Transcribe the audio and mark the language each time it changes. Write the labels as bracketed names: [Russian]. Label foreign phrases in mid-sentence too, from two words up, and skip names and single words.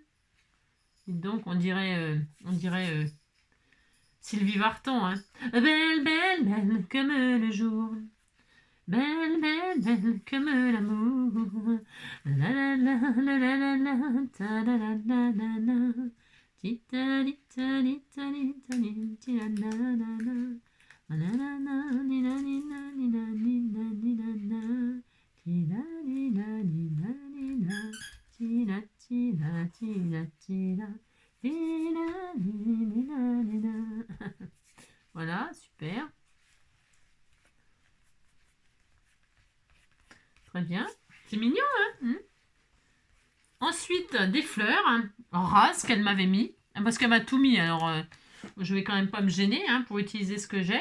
[French] Et donc on dirait Sylvie Vartan, hein. Belle, belle, belle comme le jour. Belle, belle, belle comme l'amour. La la la la la la la ta la la la la la. Tita li ta li ta li ta li ti la la la la. La la la ni la ni la ni la ni la ni la la. Ti la ni la ni la ni la. Ti la ti la ti la ti la. Ti la ni la ni la. Voilà, super. Très bien. C'est mignon, hein. Ensuite, des fleurs en rase qu'elle m'avait mis. Parce qu'elle m'a tout mis, alors je vais quand même pas me gêner hein, pour utiliser ce que j'ai.